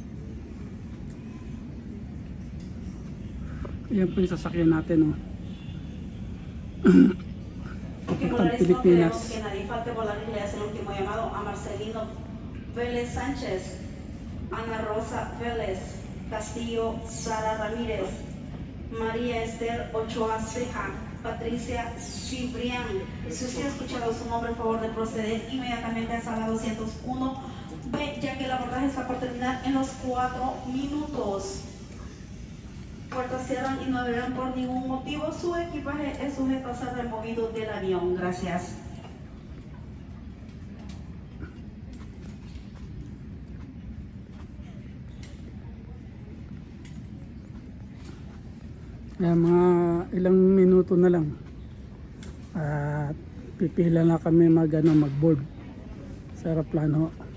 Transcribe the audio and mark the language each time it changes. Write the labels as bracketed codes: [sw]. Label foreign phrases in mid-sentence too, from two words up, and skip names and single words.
[tl] Ayan po yung sasakyan natin, oh. Papuntang Pilipinas. [es] Que nadie falte volar y le hace el último llamado a Marcelino Vélez Sánchez, Ana Rosa Vélez Castillo, Sara Ramírez, María Esther Ochoa Ceja, Patricia Cibrián. Si usted ha escuchado su nombre, por favor de proceder inmediatamente a sala 201B, ya que el abordaje está por terminar en los 4 minutos. Puertas cierran y no abrirán por ningún motivo. Su equipaje es sujeto a ser removido del avión. Gracias. [tl] Mga ilang minuto na lang at pipila na kami mag-board sa aeroplano.